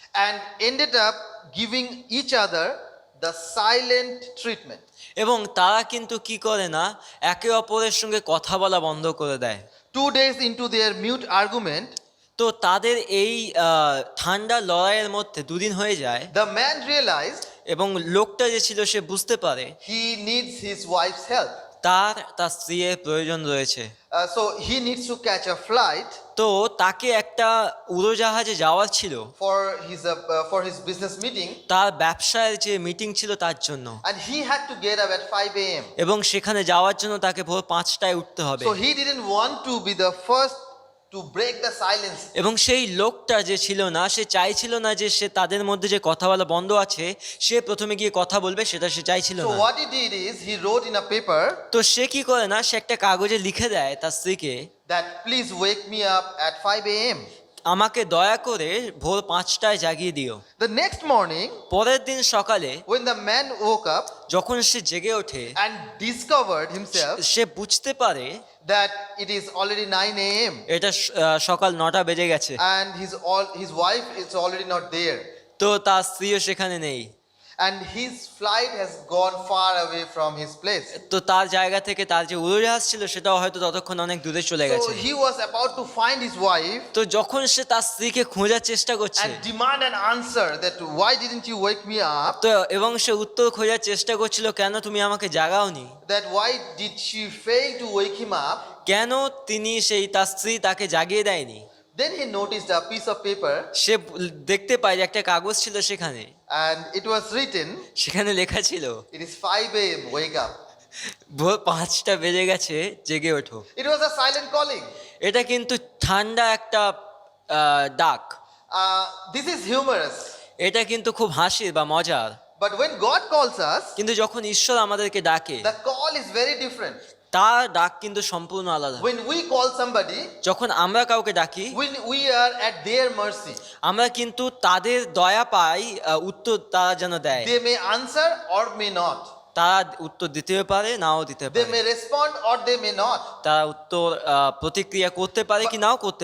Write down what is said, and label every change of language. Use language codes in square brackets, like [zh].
[en] and ended up giving each other the silent treatment. [bn] এবং তারা কিন্তু কি করে না, একে অপরের সঙ্গে কথা বলা বন্ধ করে দেয়। [en] 2 days into their mute argument, [bn] তো তাদের এই ঠান্ডা লড়াইয়ের মধ্যে দুদিন হয়ে যায় [en] the man realized [bn] এবং লোকটা যে ছিল সে বুঝতে পারে [en] he needs his wife's help. [bn] তার স্ত্রীর প্রয়োজন রয়েছে। [en] So he needs to catch a flight [bn] তো তাকে একটা উড়োজাহাজে যাওয়ার ছিল [en] for his business meeting, [bn] তার ব্যবসার যে মিটিং ছিল তার জন্য, [en] and he had to get up at 5 a.m. [bn] এবং সেখানে যাওয়ার জন্য তাকে ভোর 5টায় উঠতে হবে। [en] So he didn't want to be the first to break the silence. [bn] এবং সেই লোকটা যে ছিল না, সে চাইছিল না যে সে তাদের মধ্যে যে কথা বলা বন্ধ আছে সে প্রথমে গিয়ে কথা বলবে, সেটা সে চাইছিল [en] So [bn] না। [en] what he did is he wrote in a paper [bn] তো সে কি করে না, সে একটা কাগজে লিখে দেয় তার স্ত্রীকে, [en] that please wake me up at 5 a.m. [bn] আমাকে দয়া করে ভোর 5টায় জাগিয়ে দিও। [en] The next morning, [bn] পরের দিন সকালে [en] when the man woke up [bn] যখন সে জেগে ওঠে, [en] and discovered himself [bn] সে বুঝতে পারে [en] that it is already 9 a.m. [bn] এটা সকাল 9টা বেজে গেছে, [en] and his wife is already not there, [bn] তো তার স্ত্রীও সেখানে নেই, [en] and his flight has gone far away from his place. [bn] তো তার জায়গা থেকে তার যে উড়োজাহাজ ছিল সেটাও হয়তো ততক্ষণ অনেক দূরে চলে [en] So [bn] গেছে। [en] he was about to find his wife [bn] তো যখন সে তার স্ত্রীকে খোঁজার চেষ্টা করছে, [en] and demand an answer that why didn't you wake me up, [bn] তো এবং সে উত্তর খোঁজার চেষ্টা করছিল, কেন তুমি আমাকে জাগাওনি, [en] that why did she fail to wake him up, [bn] কেন তার স্ত্রী তাকে জাগিয়ে দেয়নি। [en] then he noticed a piece of paper [bn] সে দেখতে পায় যে একটা কাগজ ছিল সেখানে, [en] and it was written, [bn] সেখানে লেখা ছিল [en] it is 5 a.m. wake up. [bn] ভোর 5টা বেজে গেছে, জেগে ওঠো। [en] It was a silent calling. [bn] এটা কিন্তু ঠান্ডা একটা ডাক। [en] This is humorous, [bn] এটা কিন্তু খুব হাসির বা মজার, [en] but when God calls us, [bn] কিন্তু যখন ঈশ্বর আমাদেরকে ডাকে [en] the call is very different. [bn] তার ডাক কিন্তু সম্পূর্ণ আলাদা। [en] When we call somebody, [bn] যখন আমরা কাউকে ডাকি [en] when we are at their mercy, [bn] আমরা কিন্তু তাদের দয়া পাই, উত্তর তারা যেন দেয়। [en] they may answer or may not, [bn] তারা উত্তর দিতেও পারে, নাও দিতে [en] they [bn] পারে, [en] may respond or they may not, [bn] তারা উত্তর প্রতিক্রিয়া করতে পারে কি নাও করতে